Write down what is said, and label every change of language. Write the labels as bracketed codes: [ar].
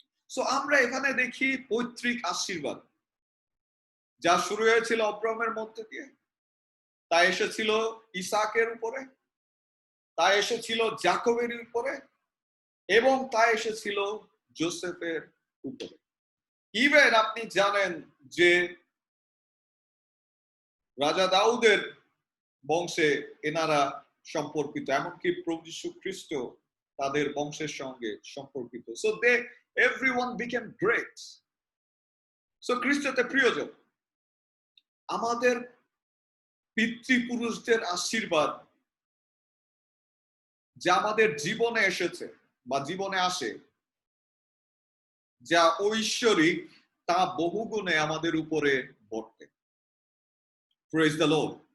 [bn] So আমরা এখানে দেখি পৈতৃক আশীর্বাদ, যা শুরু হয়েছিল অব্রাহামের মধ্যে দিয়ে, তা এসেছিল ইসাকের উপরে, তা এসেছিল যাকবের উপরে এবং তা এসেছিল যোসেফের উপরে। ইভেন আপনি জানেন যে রাজা দাউদের বংশে এনারা সম্পর্কিত, এমনকি প্রভু যীশু খ্রিস্ট তাদের বংশের সঙ্গে সম্পর্কিত। [en] So they everyone became great. [bn] So খ্রিস্টতে প্রিয়জন, আমাদের পিতৃপুরুষদের আশীর্বাদ যা আমাদের জীবনে এসেছে বা জীবনে আসে, যা ঐশ্বরিক, তা বহুগুণে আমাদের উপরে বর্তে। [en] Praise the lord.